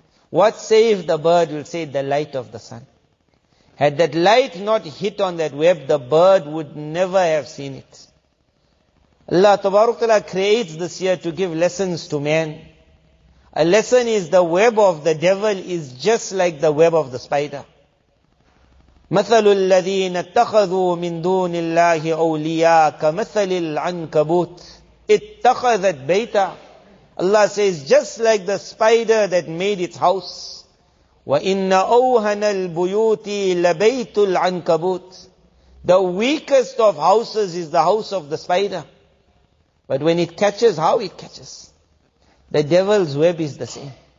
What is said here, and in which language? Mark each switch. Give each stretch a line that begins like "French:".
English: What saved the bird? Will say the light of the sun. Had that light not hit on that web, the bird would never have seen it. Allah Tabarak Ta'ala creates this year to give lessons to man. A lesson is the web of the devil is just like the web of the spider.
Arabic: مثل الذين اتخذوا من دون الله أولياء كمثل العنكبوت اتخذت بيتا.
English: Allah says, just like the spider that made its house.
Arabic: وَإِنَّ أَوْهَنَ الْبُيُوتِ لَبَيْتُ الْعَنْكَبُوتِ.
English: The weakest of houses is the house of the spider. But when it catches, how it catches? The devil's web is the same.